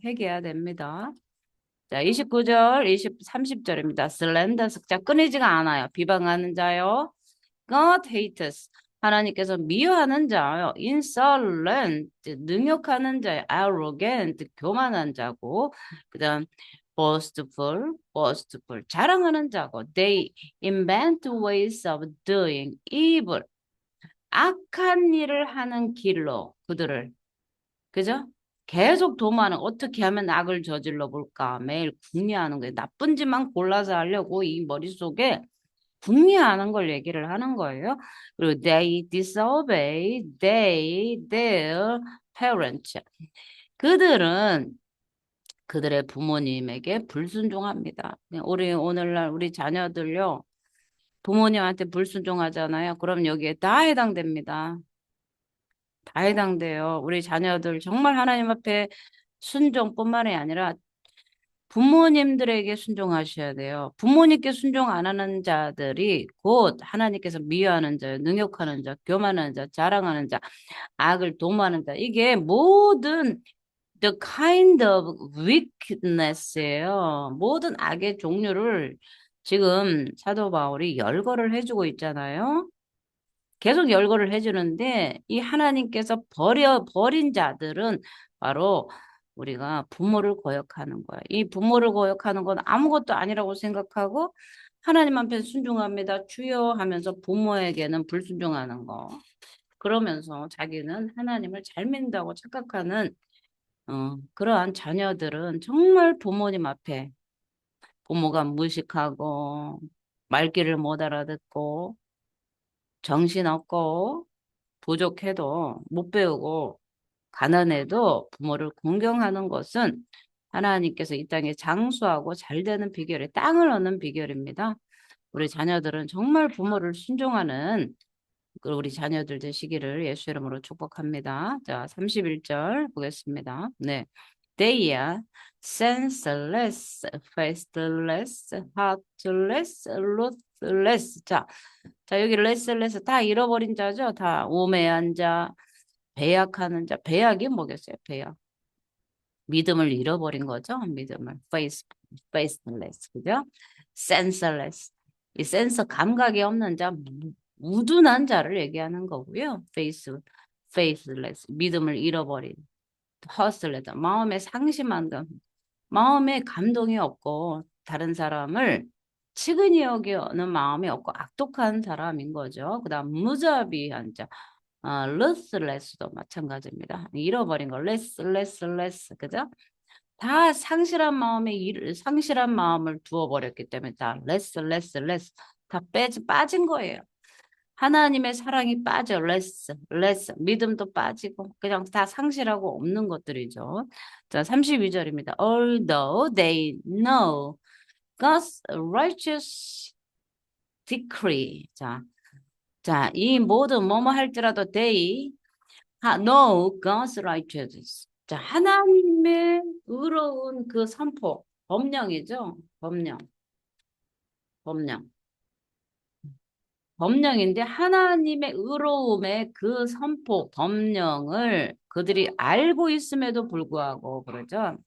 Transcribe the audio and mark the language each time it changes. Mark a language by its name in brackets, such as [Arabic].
[Korean] 회개해야 됩니다. 자, 29절, 30절입니다. slanderous. 자, 끊이지가 않아요. 비방하는 자요. [English] God hates. [Korean] 하나님께서 미워하는 자요. insolent. 능욕하는 자요. arrogant. 교만한 자고. 그 다음, boastful. 자랑하는 자고. [English] They invent ways of doing evil. [Korean] 악한 일을 하는 길로 그들을 그죠? 계속 도모하는 어떻게 하면 악을 저질러 볼까 매일 궁리하는 거예요. 나쁜 짓만 골라서 하려고 이 머릿속에 궁리하는 걸 얘기를 하는 거예요. 그리고 [English] they disobey their parents. [Korean] 그들은 그들의 부모님에게 불순종합니다. 우리 오늘날 우리 자녀들요. 부모님한테 불순종하잖아요. 그럼 여기에 다 해당됩니다. 다 해당돼요. 우리 자녀들 정말 하나님 앞에 순종뿐만이 아니라 부모님들에게 순종하셔야 돼요. 부모님께 순종 안 하는 자들이 곧 하나님께서 미워하는 자, 능욕하는 자, 교만하는 자, 자랑하는 자, 악을 도모하는 자. 이게 모든 [English] the kind of wickedness [Korean] 예요. 모든 악의 종류를 지금 사도 바울이 열거를 해주고 있잖아요. 계속 열거를 해주는데 이 하나님께서 버린 자들은 바로 우리가 부모를 거역하는 거야. 이 부모를 거역하는 건 아무것도 아니라고 생각하고 하나님 앞에 순종합니다. 주여 하면서 부모에게는 불순종하는 거. 그러면서 자기는 하나님을 잘 믿는다고 착각하는 그러한 자녀들은 정말 부모님 앞에 부모가 무식하고 말귀를 못 알아듣고 정신없고 부족해도 못 배우고 가난해도 부모를 공경하는 것은 하나님께서 이 땅에 장수하고 잘 되는 비결이 땅을 얻는 비결입니다. 우리 자녀들은 정말 부모를 순종하는 우리 자녀들 되시기를 예수 이름으로 축복합니다. 자, 31절 보겠습니다. 네. [English] They are senseless, faithless, heartless, ruthless. [Korean] 자, 여기 restless 다 잃어버린 자죠. 다 우매한 자, 배약하는 자. 배약이 뭐겠어요? 배약. 믿음을 잃어버린 거죠. 믿음을. [English] faithless. [Korean] 그죠? [English] senseless. [Korean] 이 센서 감각이 없는 자, 우둔한 자를 얘기하는 거고요. faithless. 믿음을 잃어버린. hustled. 마음에 상심한 것. 마음에 감동이 없고 다른 사람을 측은히 여기는 마음이 없고 악독한 사람인 거죠. 그다음 무자비한 자. ruthless도 마찬가지입니다. 잃어버린 거 less 그죠? 다 상실한 마음을 두어버렸기 때문에 다 less 다 빠진 거예요. 하나님의 사랑이 빠져 less 믿음도 빠지고 그냥 다 상실하고 없는 것들이죠. 자, 32절입니다. [English] Although they know God's righteous decree. [Korean] 자, 이 모든 뭐뭐 할지라도 [English] they know God's righteous. [Korean] 자, 하나님의 의로운 그 선포, 법령이죠. 법령. 법령인데 하나님의 의로움의 그 선포, 법령을 그들이 알고 있음에도 불구하고 그러죠.